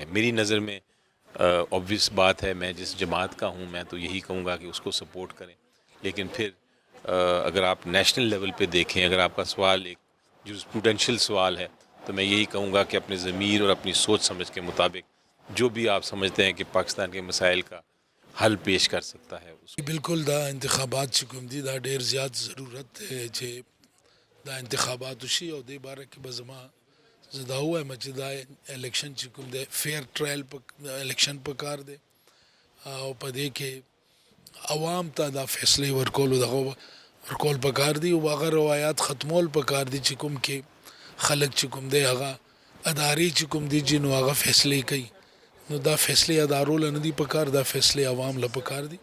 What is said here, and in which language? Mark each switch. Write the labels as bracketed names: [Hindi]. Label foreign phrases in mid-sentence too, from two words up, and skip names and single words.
[Urdu] میری نظر میں obvious بات ہے، میں جس جماعت کا ہوں میں تو یہی کہوں گا کہ اس کو سپورٹ کریں. لیکن پھر اگر آپ [English] national level [Urdu] پہ دیکھیں، اگر آپ کا سوال ایک جورسپروڈینشل سوال ہے، تو میں یہی کہوں گا کہ اپنے ضمیر اور اپنی سوچ سمجھ کے مطابق جو بھی آپ سمجھتے ہیں کہ پاکستان کے مسائل کا حل پیش کر سکتا ہے اس کو. [Pashto] بالکل دا انتخابات چې کوم دي دا ډیر زیات ضرورت دی چې دا انتخابات وشي او دې باره کې به زما زه دا ووایم چې دا الیکشن چې کوم دی [English] fair trial election [Pashto] په کار دی او په دې کې عوام ته دا فیصلې ورکولو دغه ورکول په کار دی او هغه روایات ختمول په کار دي چې کوم کې خلک چې کوم دی هغه ادارې چې کوم دي چې نو هغه فیصلې کوي، نو دا فیصلې ادارو له نه دي په کار، دا فیصلې عوام له په کار دي.